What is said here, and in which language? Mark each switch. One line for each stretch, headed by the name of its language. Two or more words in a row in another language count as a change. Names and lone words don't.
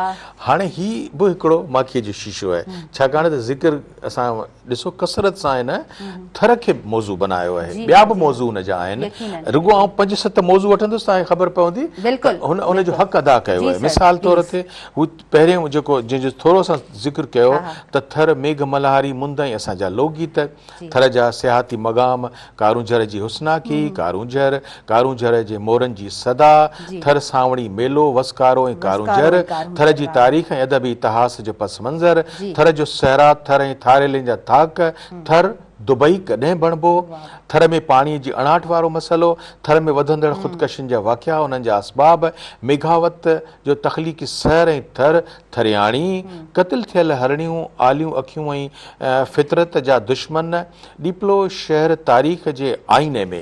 Sindhi: हाणे हीउ बि हिकिड़ो माखीअ जो शीशो आहे, छाकाणि त ज़िक्र असां ॾिसो कसरत सां हिन थर खे मौज़ू बनायो आहे, ॿिया बि मौज़ू हुन जा आहिनि, रुॻो आउं 5-7 मौज़ू वठंदुसि तव्हांखे ख़बर पवंदी हुनजो हक़ अदा कयो आहे। मिसाल तौर ते हू पहिरियों जेको जंहिंजो थोरो सां ज़िक्र कयो त थर मेघ मल्हारी मुंदई असांजा लोकगीत, थर जा सियाहती मक़ाम, कारूंजर जी हुस्ना की कारूंजर, कारूंजर जे मोरनि जी सदा, थर सावणी मेलो वसकारो ऐं कारूंजर, थर जी तारीख़ ऐं अदबी इतिहास जो पस मंज़र, थर जो सहरा, थर ऐं थारेलनि जा थाक, थर दुबई कॾहिं बणिबो, थर में पाणीअ जी अणाट वारो मसइलो, थर में वधंदड़ ख़ुदकशियुनि जा वाक़िया, उन्हनि जा असबाब, मेघावत जो तख़लीक़ी सहर ऐं थर, थरियाणी, क़त्ल थियल हरणियूं, आलियूं अखियूं ऐं फितरत जा दुश्मन, ॾीपलो शहर तारीख़ जे आईने में।